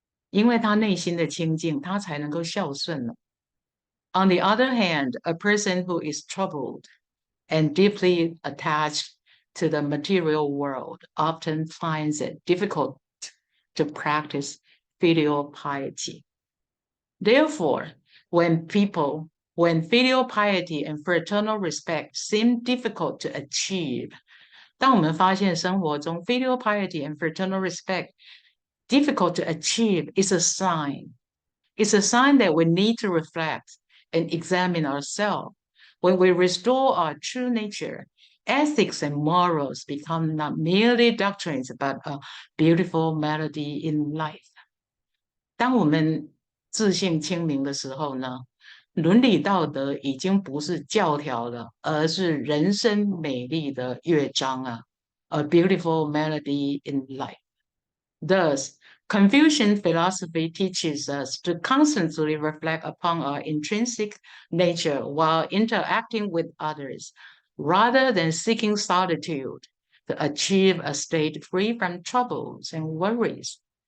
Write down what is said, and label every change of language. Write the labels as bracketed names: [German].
[Chinese] 因为他内心的清净，他才能够孝顺了。 [English] On the other hand, a person who is troubled and deeply attached to the material world often finds it difficult to practice filial piety. Therefore, when filial piety and fraternal respect seem difficult to achieve, 当我们发现生活中 filial piety and fraternal respect difficult to achieve, is a sign. It's a sign that we need to reflect and examine ourselves. When we restore our true nature, ethics and morals become not merely doctrines, but a beautiful melody in life. [Chinese] 当我们自信清明的时候呢，伦理道德已经不是教条了，而是人生美丽的乐章啊 ， a beautiful melody in life. [English] Thus, Confucian philosophy teaches us to constantly reflect upon our intrinsic nature while interacting with others, rather than seeking solitude to achieve a state free from troubles and worries.